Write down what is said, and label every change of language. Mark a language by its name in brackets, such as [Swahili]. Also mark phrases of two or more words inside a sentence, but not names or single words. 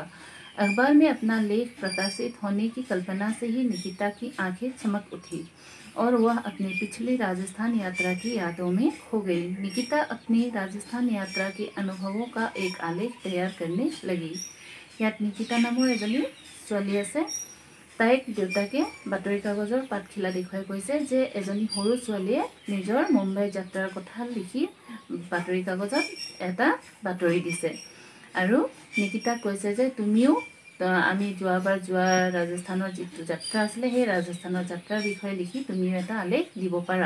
[Hindi] अखबार में अपना लेख प्रकाशित होने की कल्पना से ही निकिता की आंखें चमक उठी और वह अपनी पिछली राजस्थान यात्रा की यादों में खो गई। निकिता अपनी राजस्थान यात्रा के अनुभवों का एक आलेख तैयार करने लगी। [Assamese] यात निकिता नाমৰ এজনী ছোৱালী আছে। তাইক দেউতাকে বাতৰি কাগজৰ পাতখিলা দেখুৱাই কৈছে যে এজনী সৰু ছোৱালীয়ে নিজৰ মুম্বাই যাত্ৰাৰ কথা লিখি বাতৰি কাগজত এটা বাতৰি দিছে আৰু নিকিতাক কৈছে যে তুমিও আমি যোৱাবাৰ যোৱা ৰাজস্থানৰ যিটো যাত্ৰা আছিলে সেই ৰাজস্থানৰ যাত্ৰাৰ বিষয়ে লিখি তুমিও এটা আলেখ দিব পাৰা।